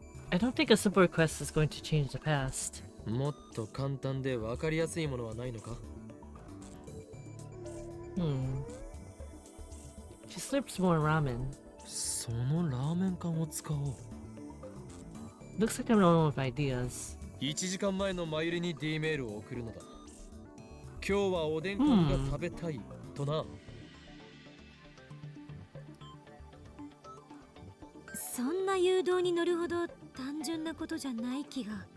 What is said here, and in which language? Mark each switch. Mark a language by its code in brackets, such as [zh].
[en] I don't think a simple request is going to change the past. [ja] もっと簡単で分かりやすいものはないのか？ [en] She slurps more ramen. [ja] そのラーメン缶を使おう。 [en] Looks like I'm running with ideas. [ja] 1時間前のマユリに D メールを送るのだ。今日はおでん缶が食べたいとな。そんな誘導に乗るほど単純なことじゃない気が。